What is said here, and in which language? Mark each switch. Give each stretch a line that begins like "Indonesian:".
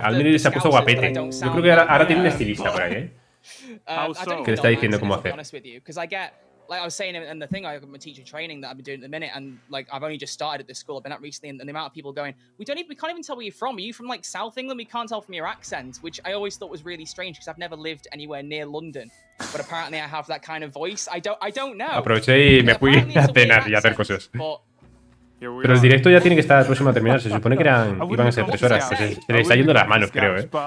Spanish: Almir se ha puesto guapete. Yo creo que ahora tiene un estilista por ahí, ¿eh? Que le está diciendo cómo hacer.
English: Like I was saying in the thing, I've got my teacher training that I've been doing at the minute, and like I've only just started at this school. I've been at recently, and the amount of people going, we can't even tell where you're from. Are you from like South England? We can't tell from your accent, which I always thought was really strange because I've never lived anywhere near London, but apparently I have that kind of voice. I don't know.
Spanish: Aproveché y me fui a cenar y a hacer cosas. Pero el directo ya tiene que estar próximo a terminar. Se supone que iban a ser 3 horas. Se les está yendo las manos, creo, ¿eh?